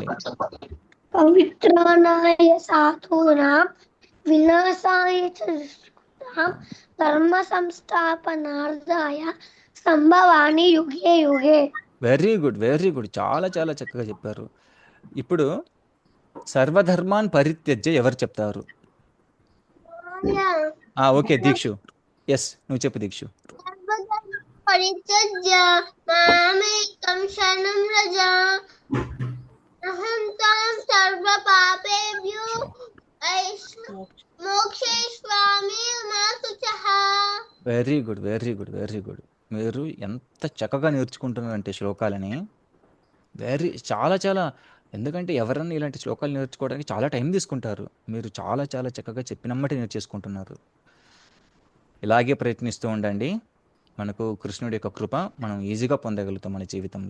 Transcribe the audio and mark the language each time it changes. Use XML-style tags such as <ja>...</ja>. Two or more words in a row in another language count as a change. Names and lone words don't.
<sa>పవిత్రాణాయ సాధూనాం వినాశాయ చ దుష్కృతాం ధర్మ సంస్థాపనార్థాయ సంభవాని యుగే యుగే.</sa> <en>very good very good,</en> <te>చాలా చాలా చక్కగా చెప్పారు. ఇప్పుడు</te> <sa>సర్వధర్మాన్ పరిత్యజ్య</sa> <te>ఎవరు చెప్తారు? ఓకే దీక్షు, ఎస్ నువ్వు చెప్పు దీక్షు.</te> <sa>పరిత్యజ్య మామేకం శరణం వ్రజ అహం త్వాం సర్వ పాపేభ్యో మోక్షయిష్యామి మా శుచః.</sa> <en>very good very good very good,</en> <te>మీరు ఎంత చక్కగా నేర్చుకుంటున్నారంటే శ్లోకాలని, చాలా చాలా, ఎందుకంటే ఎవరన్నా ఇలాంటి శ్లోకాలు నేర్చుకోవడానికి చాలా టైం తీసుకుంటారు, మీరు చాలా చాలా చక్కగా చెప్పినమ్మటే నేర్చేసుకుంటున్నారు. ఇలాగే ప్రయత్నిస్తూ ఉండండి, మనకు కృష్ణుడి యొక్క కృప మనం ఈజీగా పొందగలుగుతాం మన జీవితంలో.</te>